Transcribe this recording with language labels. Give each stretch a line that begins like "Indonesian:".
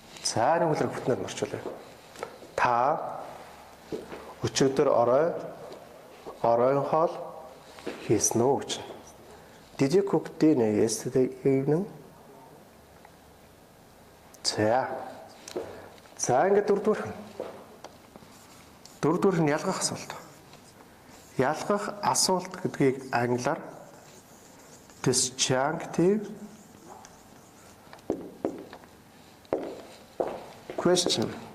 Mongolian: За нэг үлрэг бүтнээр орчуулъя. Та өчигдөр оройн хоол хийсэн үү гэж.
English: Did you cook dinner yesterday evening?
Mongolian: За ингээд дөрөвдүгээр нь ялгах асуулт. Ялгах асуулт гэдгийг англиар
English: disjunctive question.